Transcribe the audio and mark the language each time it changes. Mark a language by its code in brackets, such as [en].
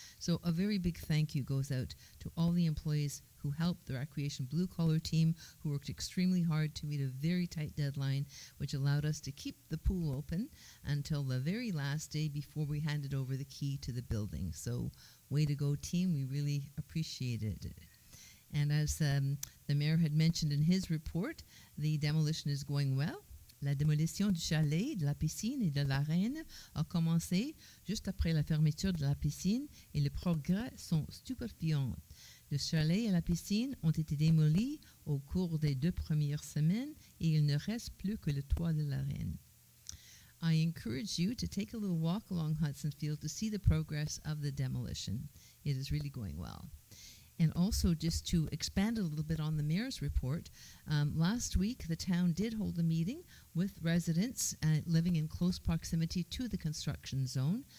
[en] So a very big thank you goes out to all the employees who helped the recreation blue-collar team, who worked extremely hard to meet a very tight deadline, which allowed us to keep the pool open until the very last day before we handed over the key to the building. So way to go, team. We really appreciated it. And as the mayor had mentioned in his report, the demolition is going well. [fr] La démolition du chalet, de la piscine et de l'arène a commencé juste après la fermeture de la piscine et les progrès sont stupéfiants. Le chalet et la piscine ont été démolis au cours des 2 premières semaines et il ne reste plus que le toit de l'arène. [en] I encourage you to take a little walk along Hudson Field to see the progress of the demolition. It is really going well. And also, just to expand a little bit on the mayor's report, last week the town did hold a meeting with residents living in close proximity to the construction zone.